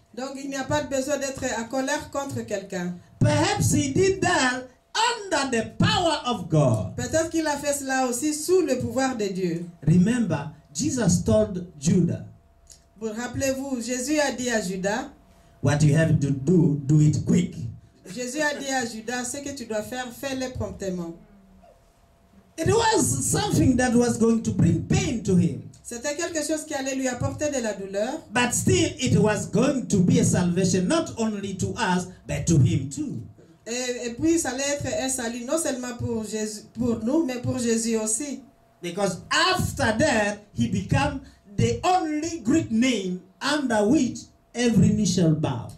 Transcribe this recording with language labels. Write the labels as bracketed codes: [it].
[fr] Donc il n'y a pas besoin d'être à colère contre quelqu'un. [en] Perhaps he did that under the power of God. [fr] Peut-être qu'il a fait cela aussi sous le pouvoir de Dieu. [en] Remember, Jesus told Judah, [fr] Vous rappelez-vous, Jésus a dit à Judas, [en] what you have to do it quick. [fr] Jésus a dit à Judas, ce que tu dois faire, fais-le promptement. [en] It was something that was going to bring pain to him. [fr] C'était quelque chose qui allait lui apporter de la douleur. [en] But still, it was going to be a salvation not only to us, but to him too. [fr] Et puis, ça allait être un salut non seulement pour, Jésus, pour nous, mais pour Jésus aussi. [en] Because after that, he became the only Greek name under which every knee shall bow.